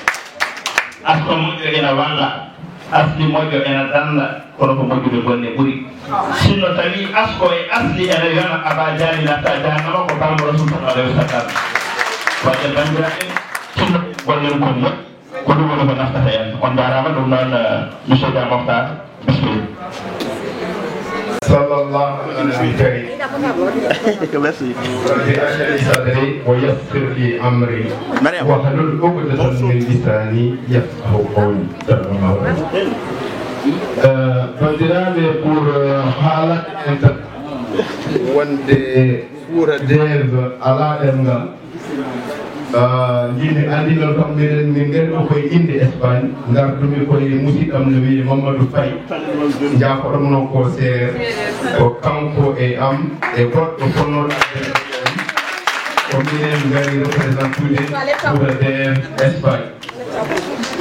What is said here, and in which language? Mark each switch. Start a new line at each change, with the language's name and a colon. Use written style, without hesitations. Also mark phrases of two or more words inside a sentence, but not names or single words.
Fula: asko moƴƴo ena walla asli moƴƴo ena danda kono ko moƴƴude gonne ɓuuri sinno tawi asko e asli ene yona aba jani natta jahannama ko bammo rasul
Arabic: صلى الله عليه وسلم
Fula: wadde bandiraɓe sinno gollen kon moƴ ko ɗum woni ko naftata en on jarama ɗum noon monsieur Dia Mokhtar bismillah
Arabic: صلى الله عليه صدري ويسر لي امري واحلل عقدة من لساني يفقهوا قولي
Fula: bandiraɓe pour haalade en tan wonde ɓuura deve ala ɗemgal jimi andinol kam minen min garɗo koye inde Espagne gardumi koye musidɗam no wiye Mamadou Faye jafoɗom noon ko seer ko kanko e am e goɗɗo fonnoɗo ko minen gari représentude ɓuura deve Espagne